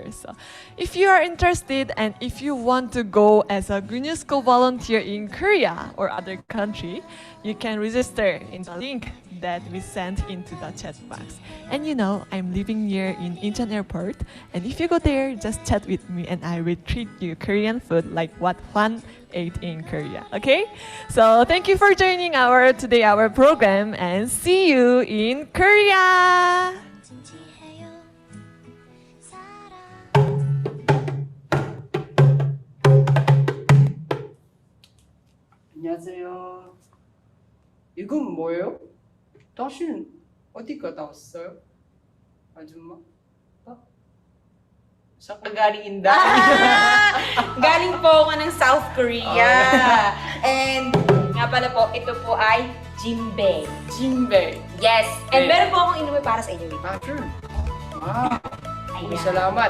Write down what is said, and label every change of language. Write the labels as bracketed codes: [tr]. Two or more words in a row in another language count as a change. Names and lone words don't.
[en] So if you are interested and if you want to go as a UNESCO volunteer in Korea or other country, you can register in the link that we sent into the chat box. And you know, I'm living here in Incheon Airport, and if you go there, just chat with me and I will treat you Korean food like what Juan ate in Korea. Okay? So thank you for joining our program, and see you in Korea! [ko] 안녕하세요. 이건 뭐예요? 당신 어디 갔다 왔어요? 아줌마? [tl] Saan ka galing, Inday? Galing po ako ng South Korea. And nga pala po, ito po ay Jimbe. Jimbe. Yes. And meron po akong inuwi para sa inyo. Sure. Wow. Salamat.